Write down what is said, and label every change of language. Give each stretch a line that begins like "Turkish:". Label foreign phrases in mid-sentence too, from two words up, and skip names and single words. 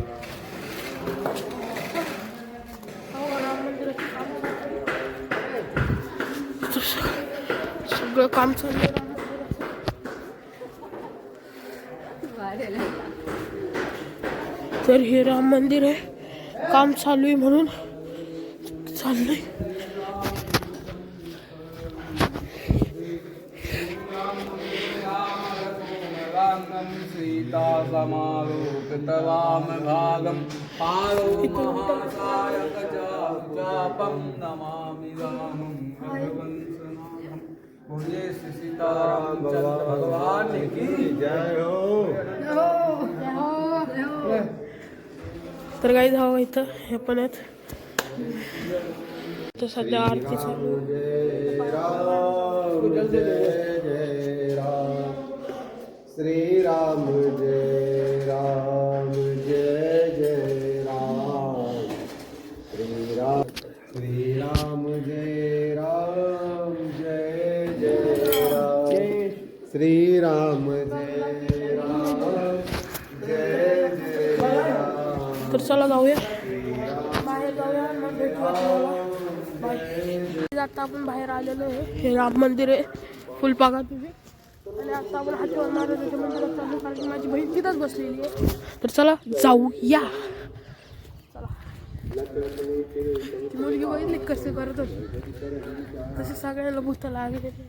Marathi: हो राम मंदिराचं काम सगळं काम चालू आहे राम मंदिराचं. तर हे राम मंदिर आहे, काम चालू आहे म्हणून चाललंय.
Sanskrit: सीता समालोकितवाम भागम पारो महासायक चापम नमामि रामं भगवंसनाथं.
Hindi: बोलिए श्री सीताराम चंद्र भगवान की जय हो.
Marathi: तर काही धावा इथं हे पण आहेत. तर सध्या आरती चालू आहे.
Hindi: श्री राम जय राम जय जय राम. श्री राम जय राम जय जय राम. श्री राम जय राम जय जय राम.
Marathi: तर चला जाऊया बाहेर जाऊया मग भेटूया तुम्हाला. आता आपण बाहेर आलेलो आहे. हे राम मंदिर आहे फुलपाका तुम्ही. आणि आता आपण हातीवर महाराजाच्या मंदिरात चाललो कारण की माझी बहीण तिथंच बसलेली आहे. तर चला जाऊया. चला ती मुलगी बघितली कसे करत होती तसे सगळ्यांना भूत लागले.